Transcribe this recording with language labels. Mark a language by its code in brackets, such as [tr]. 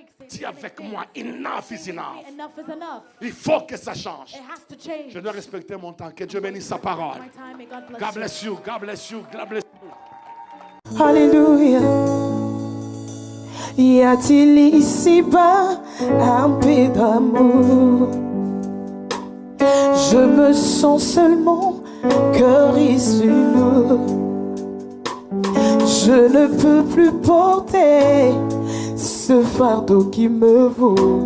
[fr] Dis avec moi, [en] enough is enough. [fr] Il faut que ça change. Je dois respecter mon temps. Que Dieu bénisse sa parole. [en] God bless you, God bless you, God bless you. [fr] Alléluia. Y a-t-il ici-bas un peu d'amour? Je me sens seulement cœur issu lourd. Je ne peux plus porter ce fardeau qui me vaut.